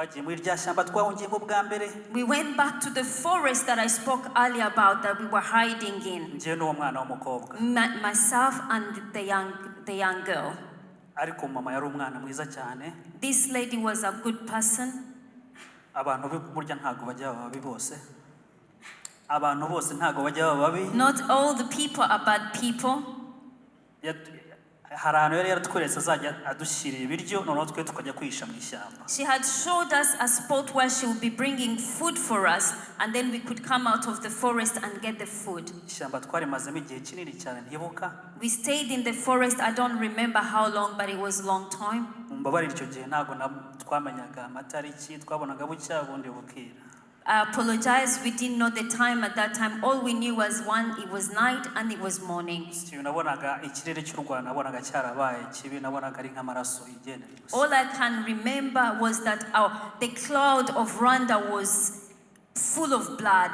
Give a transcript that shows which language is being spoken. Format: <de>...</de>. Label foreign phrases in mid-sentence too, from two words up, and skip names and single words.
<en>We went back to the forest that I spoke earlier about that we were hiding in. Myself and the young girl. This lady was a good person.</en> <rw>abantu bose ntago bajya baba babi.</rw> <en>Not all the people are bad people.</en> <rw>hari ahantu yari yaratweretse azajya adushyiriye ibiryo noneho twe tukajya kwihisha mu ishyamba.</rw> <en>She had showed us a spot where she would be bringing food for us, and then we could come out of the forest and get the food.</en> <rw>Ishyamba twarimazemo igihe kinini cyane ntibuka.</rw> <en>We stayed in the forest. I don't remember how long, but it was a long time.</en> <rw>Mumbabarira icyo gihe ntago twamenyaga amatariki, twabonaga bucya bundi bukira.</rw> <en>I apologize, we didn't know the time at that time. All we knew was it was night and it was morning. All I can remember was that the cloud of Rwanda was full of blood.</en>